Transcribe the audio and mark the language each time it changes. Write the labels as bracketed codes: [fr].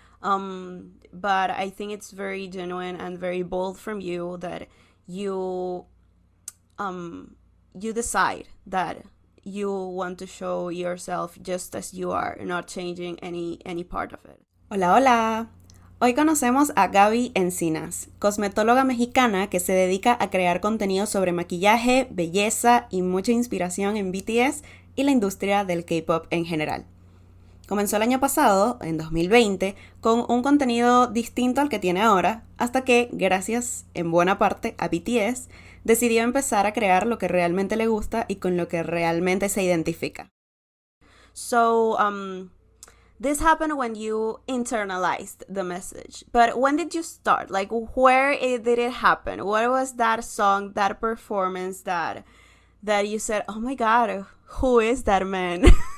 [en] But I think it's very genuine and very bold from you that you you decide that you want to show yourself just as you are, not changing any part of it. [es] Hola, hola. Hoy conocemos a Gaby Encinas, cosmetóloga mexicana que se dedica a crear contenido sobre maquillaje, belleza y mucha inspiración en BTS y la industria del K-pop en general. Comenzó el año pasado, en 2020, con un contenido distinto al que tiene ahora, hasta que, gracias en buena parte a BTS, decidió empezar a crear lo que realmente le gusta y con lo que realmente se identifica. [en] So, this happened when you internalized the message. But when did you start? Like, did it happen? What was that song, that performance that you said, "Oh my God, who is that man?"